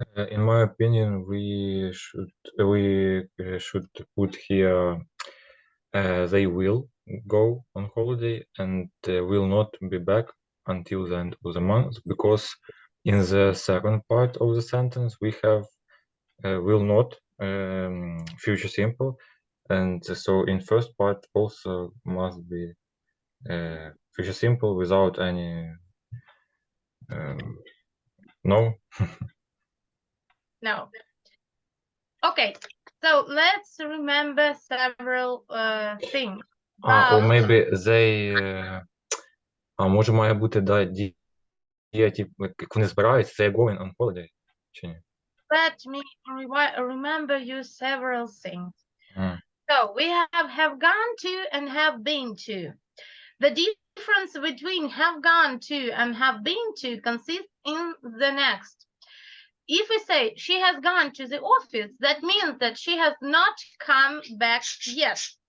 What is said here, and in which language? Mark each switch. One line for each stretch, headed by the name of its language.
English: In my opinion, we should put here they will go on holiday and will not be back until the end of the month, because in the second part of the sentence we have will not future simple, and so in first part also must be future simple without any no. No. Okay, so let's remember several things. Or maybe they
Ukrainian: може має бути дія, як вони збираються,
English: they're going on holiday,
Ukrainian: чи ні?
English: Let me remember you several things. So we have gone to and have been to. The difference between have gone to and have been to consists in the next. If we say she has gone to the office, that means that she has not come back yet.